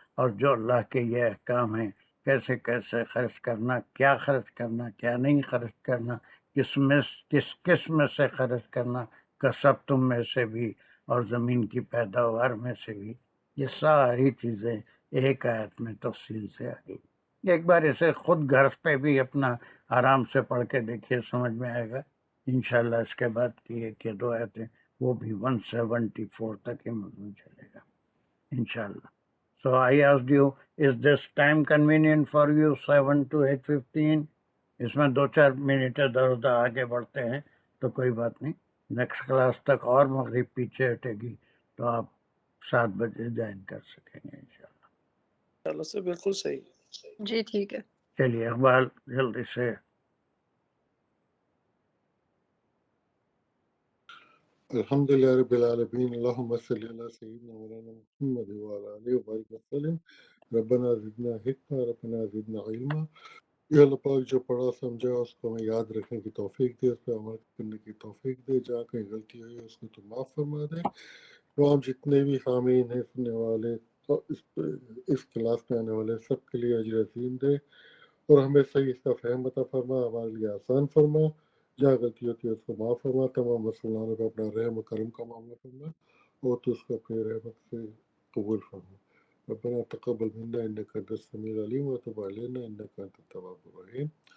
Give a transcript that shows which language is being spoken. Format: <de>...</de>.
<ur>اور جو اللہ کے یہ احکام ہیں، کیسے کیسے خرچ کرنا، کیا خرچ کرنا، کیا نہیں خرچ کرنا، کس قسم سے خرچ کرنا، کسب تم میں سے بھی اور زمین کی پیداوار میں سے بھی، یہ ساری چیزیں ایک آیت میں تفصیل سے آ گئی. ایک بار اسے خود گھر پہ بھی اپنا آرام سے پڑھ کے دیکھیے، سمجھ میں آئے گا انشاءاللہ. اس کے بعد کی ایک یا دو آیتیں وہ بھی 174 تک ہی مضمون چلے گا انشاءاللہ.</ur> <en>So I asked you, is this time convenient for you 7 to 8:15?</en> <ur>اس میں 2-4 منٹ ادھر ادھر آگے بڑھتے ہیں تو کوئی بات نہیں. نیکسٹ کلاس تک اور مغرب پیچھے ہٹے گی تو آپ 7 بجے جوائن کر سکیں گے انشاءاللہ. چلو سے بالکل صحیح. جی ٹھیک ہے. چلیے اقبال جلدی سے.</ur> <ar>الحمد للہ رب العالمین، اللہم صلی علی سیدنا مولانا محمد وعلی آلہ وبارک وسلم. ربنا زدنا حکمہ، ربنا زدنا علما.</ar> <ur>یا اللہ پاک جو پڑھا سمجھا اس کو ہمیں یاد رکھنے کی توفیق دے، اس پہ عمل کرنے کی توفیق دے. جہاں کہیں غلطی ہوئی اس کو تو معاف فرما دے. تمام جتنے بھی حامین ہیں، سننے والے، تو اس کلاس میں آنے والے سب کے لیے اجر عظیم دے، اور ہمیں صحیح اس کا فہم عطا فرما، ہمارے لیے آسان فرما. جہاں غلطی ہوتی ہے اس کو معاف فرما. تمام مسلمانوں کو اپنا رحم و کرم کا معاملہ فرما، اور تو اس کو اپنی رحمت سے قبول فرما.</ur> <ar>ربنا تقبل منا انك انت السميع العليم وتب علينا انك انت التواب الرحيم.</ar>